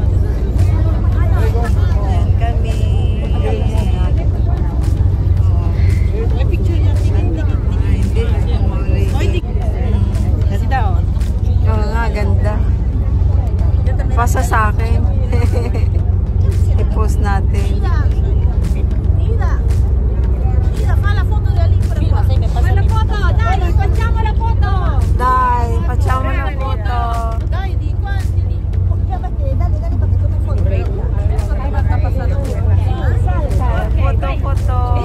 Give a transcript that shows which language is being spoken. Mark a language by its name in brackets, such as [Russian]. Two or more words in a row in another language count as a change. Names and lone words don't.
[Filipino] Ayan kami. May picture niya. Hindi. Ganda oh. Oo nga, ganda. Pasa sa akin. I-post natin. [Italian] Fa la foto da lì. Fa la foto, dai, facciamo la foto. Dai, facciamo una foto. Dai, di qua, di lì. Dale, perché come foto. Basta passare. Foto.